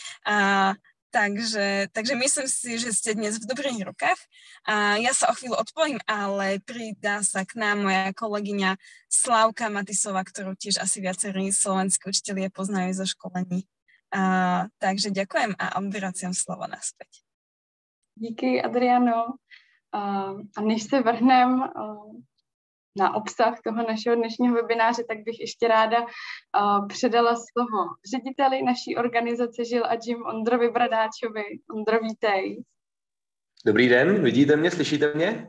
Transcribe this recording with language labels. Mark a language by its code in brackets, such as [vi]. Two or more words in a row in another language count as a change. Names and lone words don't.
[sk] Takže myslím si, že ste dnes v dobrých rukách. Ja sa o chvíľu odpojím, ale pridá sa k nám moja kolegyňa Slávka Matisová, ktorú tiež asi viacerí slovenskí učitelia poznajú zo školení. Takže ďakujem a obraciam slovo naspäť. [cs] Díky, Adriano. A než se vrhnem na obsah toho našeho dnešního webináře, tak bych ještě ráda předala slovo řediteli naší organizace Jill a Jim Ondrovi Bradáčovi. Ondro, vítej. Dobrý den, vidíte mě, slyšíte mě?